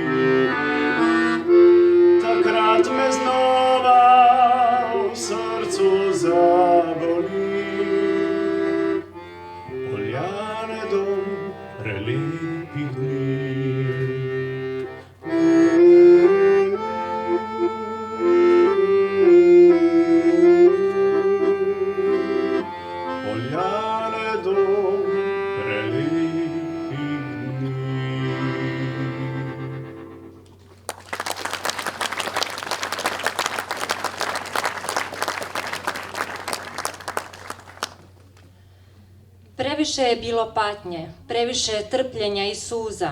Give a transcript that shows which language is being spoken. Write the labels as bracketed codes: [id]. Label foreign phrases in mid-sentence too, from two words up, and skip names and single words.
[sl] Takrat me znova v srcu zaboli, Poljane dom prelepih dni. Poljane dom prelepih dni. [hr] Previše je bilo patnje, previše trpljenja i suza.